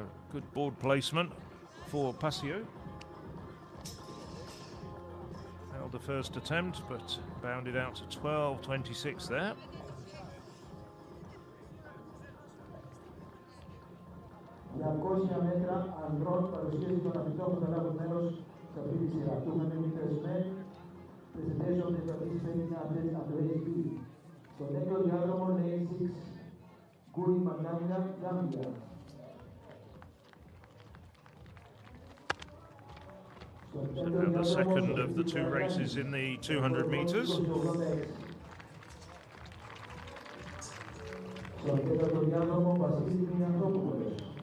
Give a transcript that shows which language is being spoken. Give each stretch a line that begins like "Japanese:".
English: Good board placement for Passio. Failed the first attempt, but bounded out to 12.26 there.
Greek: ...200 μέτρα ανδρών παρουσίαση των αθλητών που θα λάβουν μέρος σε αυτή τη σειρά.
English: 200 meters men, presentation of the participating athletes at race B.
Greek: Στο νέο διάδρομο
English: lane 6,
Greek: Gui Maganga, Gambia.
English: So now the second of the 2 races in the 200 metres.
Greek: Στο τέταρτο διάδρομο Βασίλης Μιανδόπουλος.